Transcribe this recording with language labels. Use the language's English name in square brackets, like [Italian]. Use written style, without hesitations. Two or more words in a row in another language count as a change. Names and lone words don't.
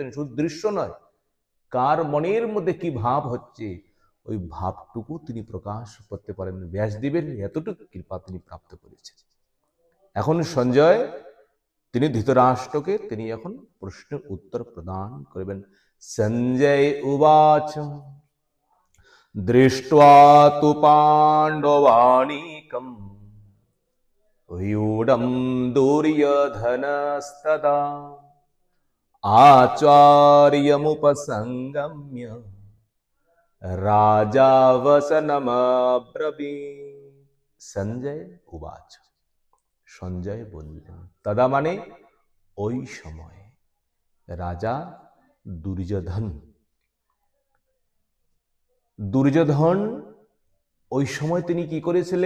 [Bangla] শুধু দৃশ্য নয়, কার মনের মধ্যে কি ভাব হচ্ছে ওই ভাবটুকু তিনি প্রকাশ করতে পারেন। ব্যাসদেবের এতটুকু কৃপা তিনি প্রাপ্ত করেছেন। এখন সঞ্জয় তিনি ধৃতরাষ্ট্রকে তিনি এখন প্রশ্নের উত্তর প্রদান করবেন। [Sanskrit] সঞ্জয় উবাচ দৃष्ट्वा तु पाण्डवानीकं व्यूढं दुर्योधनस्तदा आचार्यमुपसंगम्य राजा वसनमब्रवीत्। [Bangla] সঞ্জয় উবাচ, সঞ্জয় বললেন, তদা মানে ওই সময় রাজা দুর্যোধন ওই সময় তিনি কি করেছিলেন?